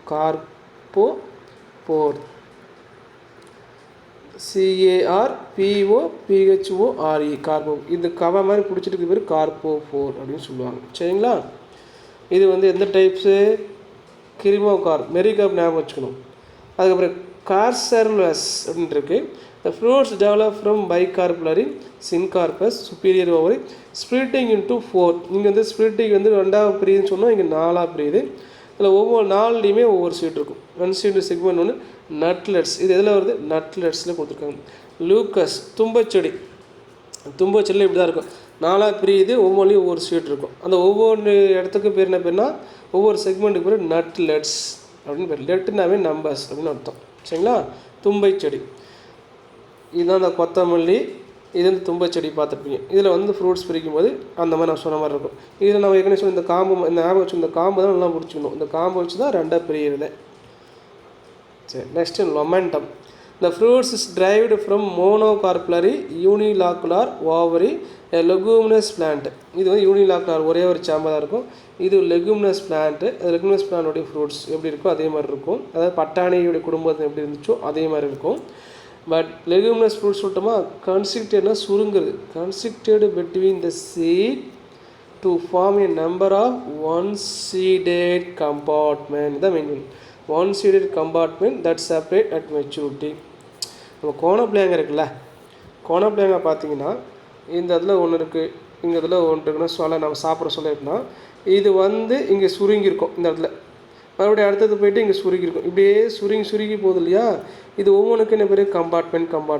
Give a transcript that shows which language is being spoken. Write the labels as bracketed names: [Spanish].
[Tamil] கார்போஃபோர், CARPOPHORE, Carabao. இந்த கவ மாதிரி பிடிச்சிட்டு இருக்க பேர் கார்போஃபோர் அப்படின்னு சொல்லுவாங்க. சரிங்களா? இது வந்து எந்த டைப்ஸு? கிரிமோகார்ப், மெரிகார்ப் ஞாபகம் வச்சுக்கணும். அதுக்கப்புறம் கார்செர்லஸ் அப்படின்னு இருக்குது. [English] The fruits develop from bicarpellary, syncarpous, superior ovary, splitting into 4. [Tamil] இங்கே வந்து ஸ்பிளிட்டிங் வந்து 2ஆக பிரியுதுன்னு சொன்னால் இங்கே 4ஆக பிரியுது. இதில் ஒவ்வொரு 4லேயுமே ஒவ்வொரு சீட் இருக்கும். 1-seeded செக்மெண்ட் ஒன்று. நட்லெட்ஸ், இது எதில் வருது? நட்லெட்ஸில் கொடுத்துருக்காங்க. லூக்கஸ், தும்பச்செடியில் இப்படி தான் இருக்கும், 4ஆக பிரியுது, ஒவ்வொன்றிலையும் ஒவ்வொரு சீட் இருக்கும். அந்த ஒவ்வொரு இடத்துக்கு பேர் என்ன பேர்னா, ஒவ்வொரு செக்மெண்ட்டுக்கு பேர் நட்லெட்ஸ் அப்படின்னு பேர். லெட்டுனாவே நம்பர்ஸ் அப்படின்னு அர்த்தம். சரிங்களா? தும்பை செடி இதுதான் அந்த கொத்தமல்லி, இது வந்து தும்பச்செடி பார்த்துருப்பீங்க. இதில் வந்து ஃப்ரூட்ஸ் பிரிக்கும் போது அந்த மாதிரி நான் சொன்ன மாதிரி இருக்கும். இதில் நம்ம ஏற்கனவே சொன்ன இந்த காம்பு, இந்த ஞாபகம் வச்சு இந்த காம்பு தான் நல்லா பிடிச்சிக்கணும். இந்த காம்பு வச்சு தான் 2ஆக பிரியுது. சரி, next லொமெண்டம். [English] The fruits is derived from monocarpellary unilocular ovary, a leguminous plant. [Tamil] இது வந்து யூனிலாக்குலர், ஒரே ஒரு சாம்பல் தான் இருக்கும். இது லெகுமினஸ் பிளான்ட்டு. லெகுமினஸ் பிளான்டோடைய ஃப்ரூட்ஸ் எப்படி இருக்கோ அதே மாதிரி இருக்கும். அதாவது பட்டாணியுடைய குடும்பத்தில் எப்படி இருந்துச்சோ அதே மாதிரி இருக்கும். But leguminous fruits சொல்லிட்டோமா, கன்ஸ்ட்ரக்டட்னா சுருங்குறது. [English] Constricted between the seed to form a number of 1-seeded compartment. [Tamil] இதான் main. [English] 1-seeded compartment that separate at maturity. [Tamil] நம்ம கோணப்பிள்ளைங்க இருக்குல்ல, கோணப்பிள்ளைங்க பார்த்தீங்கன்னா இந்த இடத்துல ஒன்று இருக்குது, இங்கே இதில் ஒன்று இருக்குன்னா சொல்ல நம்ம சாப்பிட்ற சொல்ல இருக்குன்னா இது வந்து இங்கே சுருங்கியிருக்கும். இந்த இடத்துல மறுபடியும் அடுத்தது போய்ட்டு இங்கே சுருங்கியிருக்கும். இப்படியே சுருங்கி போகுது இல்லையா. இது ஒவ்வொன்றுக்கும் என்ன பேர்? கம்பார்ட்மெண்ட்.